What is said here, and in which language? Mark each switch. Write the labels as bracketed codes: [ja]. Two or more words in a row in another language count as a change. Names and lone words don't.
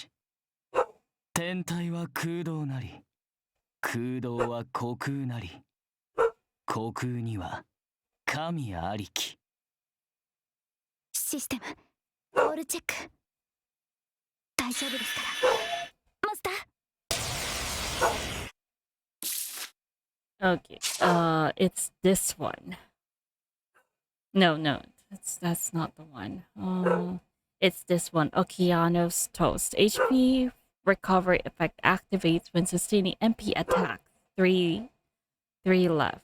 [ja] 天体は空洞なり、空洞は虚空なり、虚空には神ありき. [en] system all check [ja] 大丈夫ですからマスター [en] Okay. It's this one. No, that's not the one. It's this one. Okeanos Toast. HP recovery effect activates when sustaining MP attacks. Three left.